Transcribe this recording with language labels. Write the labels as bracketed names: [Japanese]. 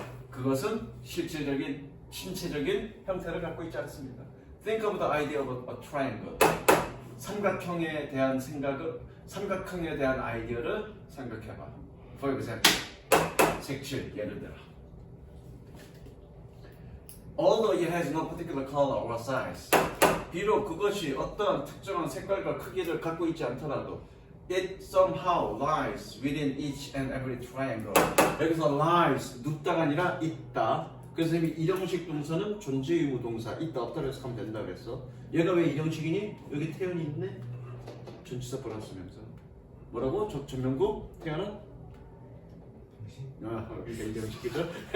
[Korean] 그것은 실체적인, 신체적인 형태를 갖고 있지 않습니다. [English] Think of the idea of a triangle. [Korean] 삼각형에 대한 생각을, 삼각형에 대한 아이디어를 생각해봐. [English] For example, [Korean] 색칠 예를 들어. [English] Although it has no particular color or size, [Korean] 비록 그것이 어떤 특정한 색깔과 크기를 갖고 있지 않더라도 [English] it somehow lies within each and every triangle. [Korean] 여기서 lies, 눕다가 아니라 있다. 그래서 이 일형식 동사는 존재 의무 동사, 있다 없다 해서 하면 된다 그랬어. 얘가 왜 일형식이니? 여기 태연이 있네? 전치사 플러스 명사. 뭐라고? 전명구? 태연아? 그러니까 일형식이죠.